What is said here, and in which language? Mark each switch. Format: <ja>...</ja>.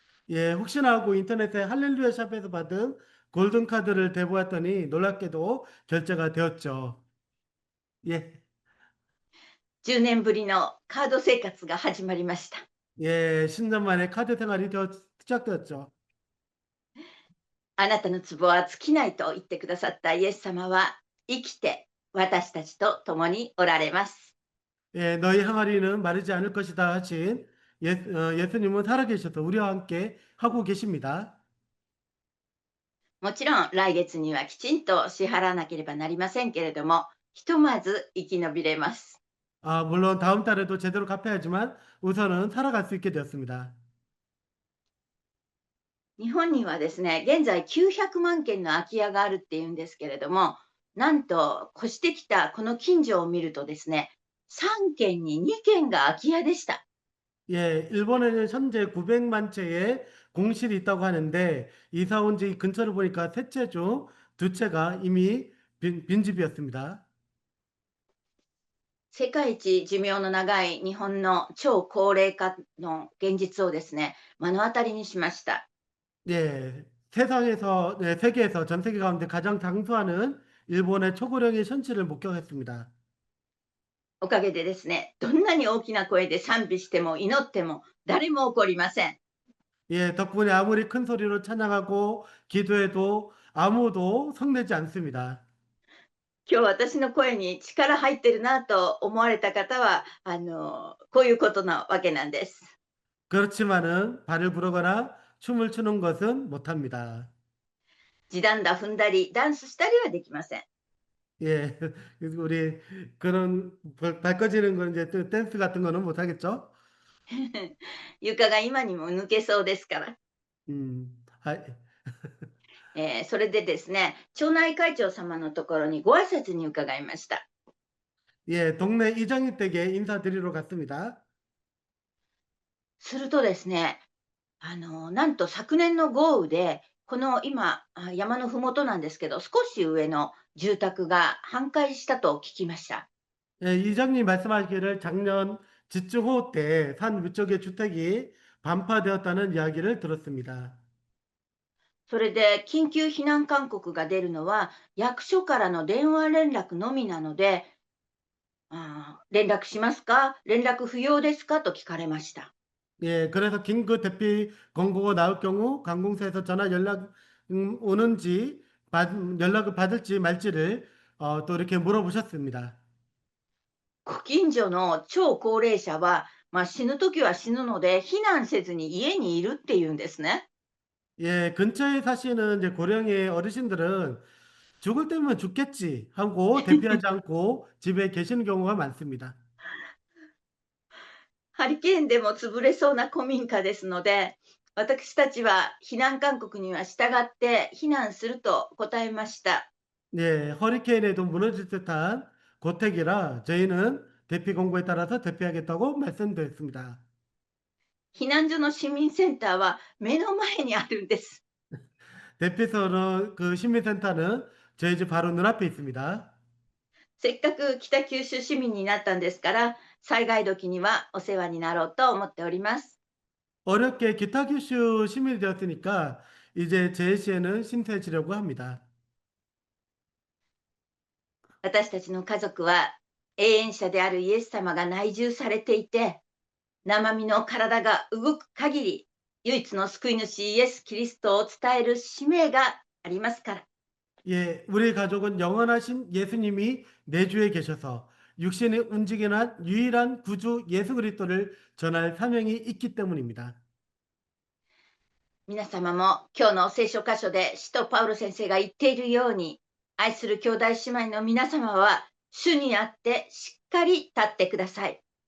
<ko>예, 혹시나 하고 인터넷에 할렐루야 샵에서 받은 골든카드를 대보았더니 놀랍게도 결제가 되었죠. 예,</ko> <ja>10年ぶりのカード生活が始まりました。</ja> <ko>예, 10년 만에 카드 생활이 시작되었죠.</ko> <ja>あなたの壺は尽きないと言ってくださったイエス様は生きて私たちと共におられます。</ja> <ko>예, 너희 항아리는 마르지 않을 것이다 하신 예수님은 살아계셔서 우리와 함께 하고 계십니다.</ko> <ja>もちろん来月にはきちんと支払わなければなりませんけれども、ひとまず生き延びれます。</ja> <ko>아, 물론 다음 달에도 제대로 갚아야지만 우선은 살아갈 수 있게 되었습니다.</ko> <ja>日本にはですね、現在900万件の空き家があるっていうんですけれども、なんと越してきたこの近所を見るとですね、3軒に2軒が空き家でした。</ja> <ko>예, 일본에는 현재 900만 채의 공실이 있다고 하는데 이사 온 지 근처를 보니까 세 채 중 두 채가 이미 빈집이었습니다.</ko> <ja>世界一寿命の長い日本の超高齢化の現実をですね、目の当たりにしました。</ja> <ko>예, 세상에서, 네, 세계에서 전 세계 가운데 가장 장수하는 일본의 초고령의 현실을 목격했습니다.</ko> <ja>おかげでですね、どんなに大きな声で賛美しても祈っても誰も怒りません。</ja> <ko>예, 덕분에 아무리 큰 소리로 찬양하고 기도해도 아무도 성내지 않습니다.</ko> <ja>今日私の声に力入ってるなと思われた方は、こういうことなわけなんです。</ja> <ko>그렇지만은 발을 부르거나 춤을 추는 것은 못합니다.</ko> <ja>地団打踏んだり、ダンスしたりはできません。</ja> <ko>예. 그래서 우리 그런 발 꺼지는 건 이제 또 댄스 같은 거는 못하겠죠?</ko> <ja>床が今にも抜けそうですから。はい。それでですね、町内会長様のところにご挨拶に伺いました。</ja> <ko>예, 동네 이장님 댁에 인사드리러 갔습니다.</ko> <ja>するとですね、なんと昨年の豪雨で、この今、山のふもとなんですけど、少し上の住宅が半壊したと聞きました。</ja> <ko>예, 이장님 말씀하시기를 작년 집중호우 때 산 위쪽의 주택이 반파되었다는 이야기를 들었습니다.</ko> <ja>それで緊急避難勧告が出るのは役所からの電話連絡のみなので、連絡しますか、連絡不要ですかと聞かれました。</ja> <ko>예, 그래서 긴급 대피 권고가 나올 경우 관공서에서 전화 연락 오는지 연락을 받을지 말지를 또 이렇게 물어보셨습니다.</ko> <ja>ご近所の超高齢者は、死ぬときは死ぬので避難せずに家にいるっていうんですね。</ja> <ko>예, 근처에 사시는 이제 고령의 어르신들은 죽을 때면 죽겠지 하고 대피하지 않고 집에 계시는 경우가 많습니다.</ko> <ja>ハリケーンでも潰れそうな古民家ですので、私たちは避難勧告には従って避難すると答えました。</ja> <ko>네, 허리케인에도 무너질 듯한 고택이라 저희는 대피 공고에 따라서 대피하겠다고 말씀드렸습니다.</ko> <ja>避難所の市民センターは目の前にあるんです。</ja> <ko>대피소는 그 시민센터는 저희 집 바로 눈앞에 있습니다.</ko> <ja>せっかく北九州市民になったんですから、災害時にはお世話になろうと思っております。</ja> <ko>어렵게 기타큐슈 시민이 되었으니까 이제 제 시에는 신세지려고 합니다.</ko> <ja>私たちの家族は永遠者であるイエス様が内住されていて、生身の体が動く限り、唯一の救い主イエス・キリストを伝える使命がありますから。</ja> <ko>예, 우리 가족은 영원하신 예수님이 내주에 계셔서 육신이 움직이는 한 유일한 구주 예수 그리스도를 전할 사명이 있기 때문입니다.</ko> <ja>皆様も今日の聖書箇所で使徒パウロ先生が言っているように、愛する兄弟姉妹の皆様は主にあってしっかり立ってください。</ja>